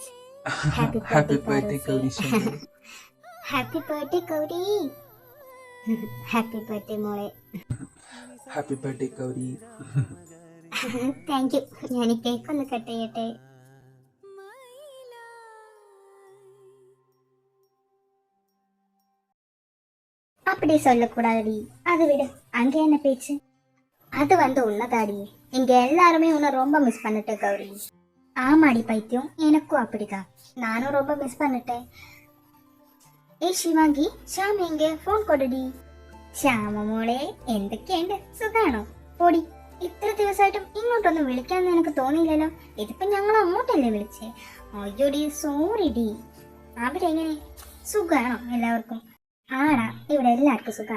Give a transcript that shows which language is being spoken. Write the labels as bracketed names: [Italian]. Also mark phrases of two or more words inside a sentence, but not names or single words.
[English] happy birthday [Malayalam] ഗൗരി ശങ്കർ. [English] happy birthday [Malayalam] ഗൗരി. [English] happy birthday [Malayalam] മോളെ. [English] happy birthday [Malayalam] ഗൗരി. [English] thank you. [Malayalam] ഞാൻ ഈ കേക്ക് ഒന്ന് കട്ട് ചെയ്യട്ടെ. [Tamil] அப்படி சொல்லக்கூடாதடி, அது விடு. அங்க என்ன பேச்சு? அது வந்து உன்னதாடி. இங்க எல்லாருமே உன்னை ரொம்ப மிஸ் பண்ணிட்டு கௌரி. ஆமாடி பைத்தியம், எனக்கும் அப்படிதான். நானும் ரொம்ப மிஸ் பண்ணிட்டேன். [Malayalam] ഏ ശിവാങ്കി, ശ്യാം എങ്കെ? ഫോൺ കൊടുടി. ശ്യാമ മോളെ, എന്തൊക്കെയുണ്ട്? സുഖാണോ? ഓടി, ഇത്ര ദിവസമായിട്ടും ഇങ്ങോട്ടൊന്നും വിളിക്കാന്ന് എനിക്ക് തോന്നിയില്ലല്ലോ. ഇതിപ്പോ ഞങ്ങൾ അങ്ങോട്ടല്ലേ വിളിച്ചേ? അയ്യോടി, സോറി ഡി. അവിടെ എങ്ങനെ? സുഖാണോ എല്ലാവർക്കും? ആടാ, ഇവിടെ എല്ലാവർക്കും സുഖം.